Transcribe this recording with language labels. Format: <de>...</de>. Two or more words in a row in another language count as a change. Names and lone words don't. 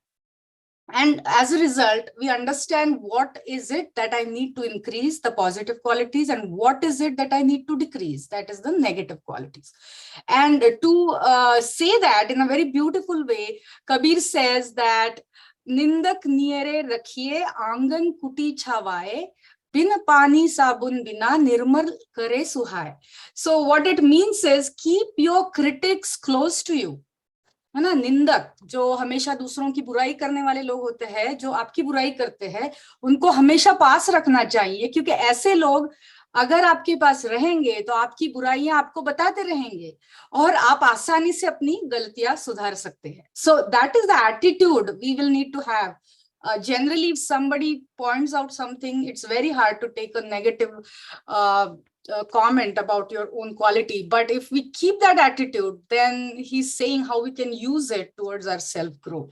<en>And as a result, we understand what is it that I need to increase, the positive qualities, and what is it that I need to decrease, that is the negative qualities. And to say that in a very beautiful way, Kabir says that</en> <hi>निंदक नियरे राखिए आँगन कुटी छवाए, बिन पानी साबुन बिना निर्मल करे सुहाए.</hi> <en>So what it means is, keep your critics close to you.</en> <hi>है ना. निंदक जो हमेशा दूसरों की बुराई करने वाले लोग होते हैं, जो आपकी बुराई करते हैं, उनको हमेशा पास रखना चाहिए, क्योंकि ऐसे लोग अगर आपके पास रहेंगे तो आपकी बुराइयां आपको बताते रहेंगे और आप आसानी से अपनी गलतियां सुधार सकते हैं.</hi> <en>So that is the attitude we will need to have. Generally, if somebody points out something, it's very hard to take a negative comment about your own quality. But if we keep that attitude, then he's saying how we can use it towards our self-growth.</en>